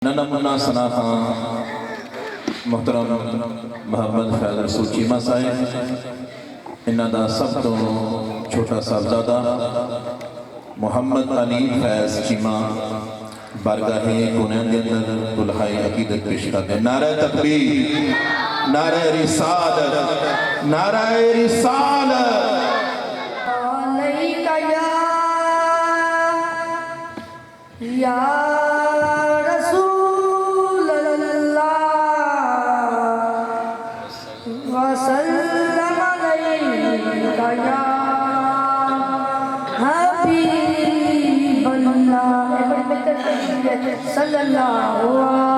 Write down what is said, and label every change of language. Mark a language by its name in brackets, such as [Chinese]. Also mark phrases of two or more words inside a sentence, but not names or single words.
[Punjabi] ਨੰਨ੍ਹਾ ਮੁੰਨਾ ਸਨਾ ਖ਼ਾਂ ਮੁਹਤਰਮ ਮੋਹੰਮਦ ਫ਼ੈਜ਼ ਰਸੂਲ ਚੀਮਾ ਸਾਹਿਬ ਇਨ੍ਹਾਂ ਦਾ ਸਭ ਤੋਂ ਛੋਟਾ ਸਾਹਿਬਜ਼ਾਦਾ ਮੋਹੰਮਦ ਅਲੀ ਫ਼ੈਜ਼ ਚੀਮਾ ਬਾਰਗਾਹੇ ਗੁਨੈਨ ਦੇ ਅੰਦਰ ਦੁਲਹਾਏ ਅਕੀਦਤ ਪੇਸ਼ ਕਰਦੇ। [Urdu] نعرۂ تکبیر، نعرۂ رسالت، نعرۂ رسالت. [Arabic] يا رسول الله وسلم عليك يا حبيب الله صلى الله